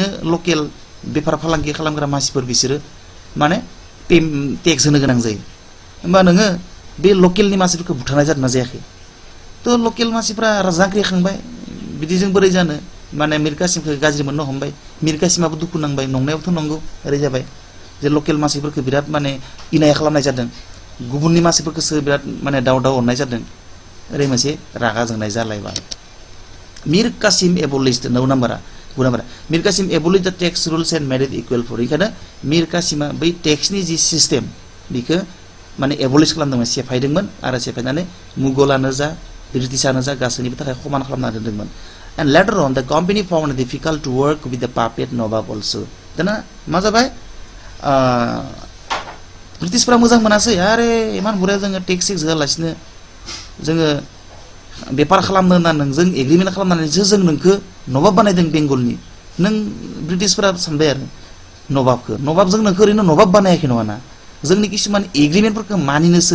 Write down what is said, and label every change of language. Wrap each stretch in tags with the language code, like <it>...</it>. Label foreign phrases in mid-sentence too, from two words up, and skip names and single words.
<brx>लकेल बेफार फालांगि खालामग्रा मानसिफोर बिसोरो माने टेक्स होनो गोनां जायो होमबा नोङो बे लकेलनि मानसिफोरखौ बुथारनाय जादोंना जायाखै थ' लकेल मानसिफ्रा जांख्रि खांबाय बिदिजों बोरै जानो माने मिर कासिमखौ गाज्रि मोननो हमबाय मिर कासिमाबो दुखु नांबाय नंनायावथ' नंगौ ओरै जाबाय जे लकेल मानसिफोरखौ बिराद माने इनाय खालामनाय जादों गुबुननि मानसिफोरखौसो बिराद माने दाव अननाय जादों ओरै मोनसे रागा जोंनाय जालायबाय</brx> <en>Mir Qasim abolished Mir Qasim abolished the tax rules and made it equal for</en> <brx>इखायनो मिर कासिमा बै टेक्सनि जि सिस्टेम बेखौ माने एबलिश खालामदोंमोन सेफायदोंमोन आरो सेफायनानै मुगलानो जा ब्रिटिशानो जा गासैनिबो थाखाय समान खालामना दोनदोंमोन</brx> <en>and later on the company found it difficult to work with the puppet Nawab also</en> <brx>दाना मा जाबाय ब्रिटिशफोरा मोजां मोनासै आरे इमान बुरजा जोङो टेक्स होआलासिनो जोङो बेपार खालामनो होनना नोंजों एग्रीमेंट खालामनानैसो जों नोंखौ नवाब बानायदों बेंगलनि नों ब्रिटिशफोरा सानबाय आरो नवाबजों नोंखौ ओरैनो नवाब बानायाखै नङाना जोंनि किसुमान एग्रीमेंटफोरखौ मानिनोसो</brx>